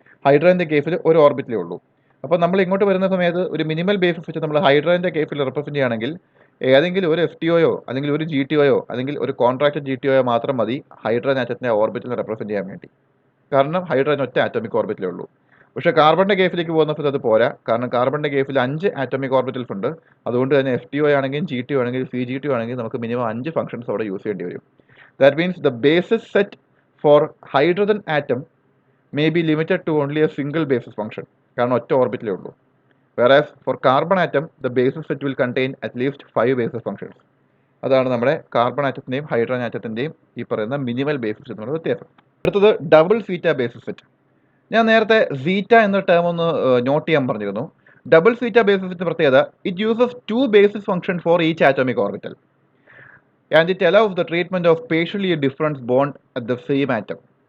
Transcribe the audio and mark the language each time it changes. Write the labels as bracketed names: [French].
[Malayalam] ഹൈഡ്രജൻ്റെ കേസിൽ ഒരു ഓർബിറ്റലേ ഉള്ളൂ. അപ്പോൾ നമ്മൾ ഇങ്ങോട്ട് വരുന്ന സമയത്ത് ഒരു മിനിമൽ ബേസിസ് വെച്ച് നമ്മൾ ഹൈഡ്രജൻ്റെ കേസിൽ റെപ്രസെൻറ്റ് ചെയ്യുകയാണെങ്കിൽ ഏതെങ്കിലും ഒരു FTOയോ അല്ലെങ്കിൽ ഒരു GTOയോ അല്ലെങ്കിൽ ഒരു കോൺട്രാക്റ്റഡ് GTOയോ മാത്രം മതി ഹൈഡ്രജൻ ആറ്റത്തിൻ്റെ ഓർബിറ്റലിനെ റെപ്രസെൻറ്റ് ചെയ്യാൻ വേണ്ടി. കാരണം ഹൈഡ്രജൻ ഒറ്റ ആറ്റോമിക് ഓർബിറ്റലേ ഉള്ളൂ. പക്ഷേ കാർബണിൻ്റെ കേസിലേക്ക് പോകുന്ന സമയത്ത് അത് പോരാ. കാരണം കാർബണിൻ്റെ കേസിൽ 5 ആറ്റോമിക് ഓർബിറ്റൽസ് ഉണ്ട്. അതുകൊണ്ട് തന്നെ FTO ആണെങ്കിലും GTO ആണെങ്കിലും CGTO ആണെങ്കിലും നമുക്ക് മിനിമം 5 ഫംഗ്ഷൻസ് അവിടെ യൂസ് ചെയ്യേണ്ടി വരും. [English] That means the basis set for hydrogen atom may be limited to only a single basis function. [Malayalam] കാരണം ഒറ്റ ഓർബിറ്റലേ ഉള്ളൂ. [English] whereas for carbon atom the basis set will contain at least 5 basis functions. [Malayalam] അതാണ് നമ്മുടെ carbon ആറ്റത്തിൻ്റെയും hydrogen ആറ്റത്തിൻ്റെയും ഈ പറയുന്ന minimal basis set തമ്മിലുള്ള വ്യത്യാസം. അടുത്തത് ഡബിൾ സീറ്റ ബേസിസ് സെറ്റ്. ഞാൻ നേരത്തെ സീറ്റ എന്ന ടേം ഒന്ന് നോട്ട് ചെയ്യാൻ പറഞ്ഞിരുന്നു. [English] Double zeta basis set പ്രത്യേകത it uses 2 basis function for each atomic orbital and it allows the treatment of spatially difference bond at the same atom.